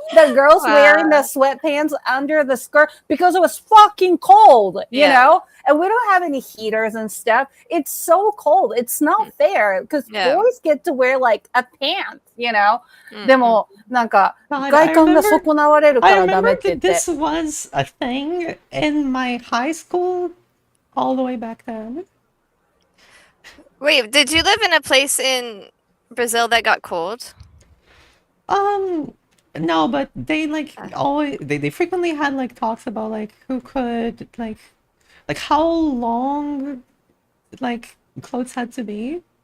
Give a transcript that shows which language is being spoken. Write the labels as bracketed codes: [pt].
[en] The girls wearing the sweatpants under the skirt because it was fucking cold, you know? And we don't have any heaters and stuff. It's so cold. It's not fair because boys get to wear like a pant, you know? [ja] でも、なんか、外観が損なわれるからダメって言って。 [en] I remember that this was a thing in my high school all the way back then. Wait, did you live in a place in Brazil that got cold? No, but they like always they frequently had like talks about like who could like how long like clothes had to be.